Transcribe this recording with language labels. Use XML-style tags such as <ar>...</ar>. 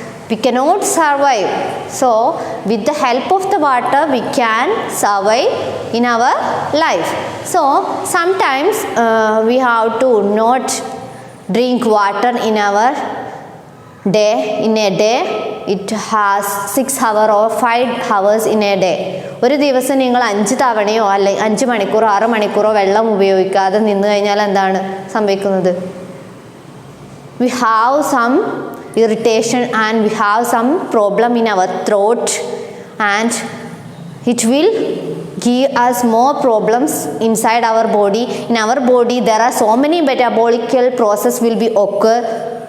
<en>We cannot survive. So with the help of the water we can survive in our life. So sometimes we have to not drink water in our day. In a day it has 6 hours or 5 hours in a day.</en> <ml>ഒരു ദിവസം നിങ്ങൾ 5 തവണയോ അല്ലെങ്കിൽ 5 മണിക്കൂറോ 6 മണിക്കൂറോ വെള്ളം ഉപയോഗിക്കാതെ നിന്ന് കഴിഞ്ഞാൽ എന്താണ് സംഭവിക്കുന്നത്?</ml> <en>We have some irritation and we have some problem in our throat, and it will give us more problems inside our body. In our body there are so many metabolic process will be occur.</en>